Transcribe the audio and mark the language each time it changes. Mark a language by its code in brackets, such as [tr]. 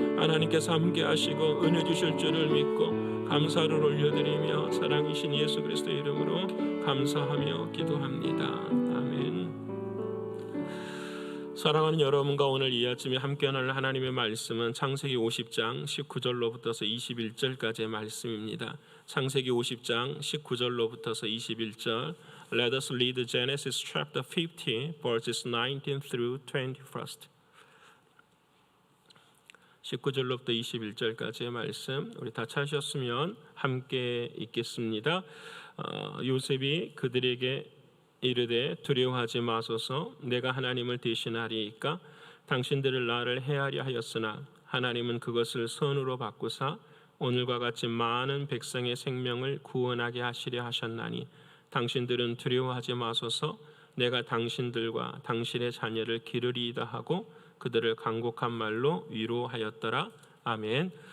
[ko] 하나님께서 함께 하시고 은혜 주실 줄을 믿고 감사를 올려드리며 사랑이신 예수 그리스도의 이름으로 감사하며 기도합니다. 아멘. 사랑하는 여러분과 오늘 이 아침에 함께 나눌 하나님의 말씀은 창세기 50장 19절로부터서 21절까지의 말씀입니다. 창세기 50장 19절로부터서 21절 [en] Let us read Genesis chapter 50 verses 19 through 21st. [ko] 19절로부터 21절까지의 말씀 우리 다 찾으셨으면 함께 읽겠습니다. 요셉이 그들에게 이르되 두려워하지 마소서 내가 하나님을 대신하리이까 당신들을 나를 해하려 하였으나 하나님은 그것을 선으로 바꾸사 오늘과 같이 많은 백성의 생명을 구원하게 하시려 하셨나니 당신들은 두려워하지 마소서 내가 당신들과 당신의 자녀를 기르리이다 하고 그들을 간곡한 말로 위로하였더라. 아멘.